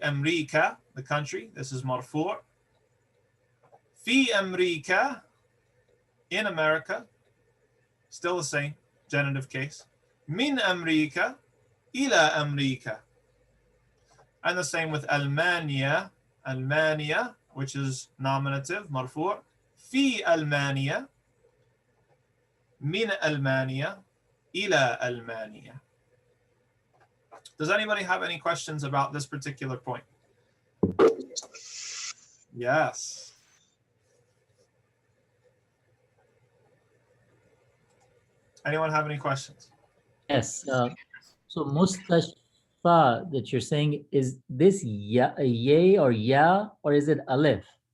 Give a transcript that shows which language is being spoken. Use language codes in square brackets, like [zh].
[en] America, the country, this is marfu'. Fi America, in America, still the same, genitive case. Min America, ila America. And the same with Almania, Almania, which is nominative, marfu'. [ar] في ألمانيا من ألمانيا إلى ألمانيا. [en] Does anybody have any questions about this particular point? Yes. Anyone have any questions? Yes. So mustashfa that you're saying, is this yay or ya, or is it alif?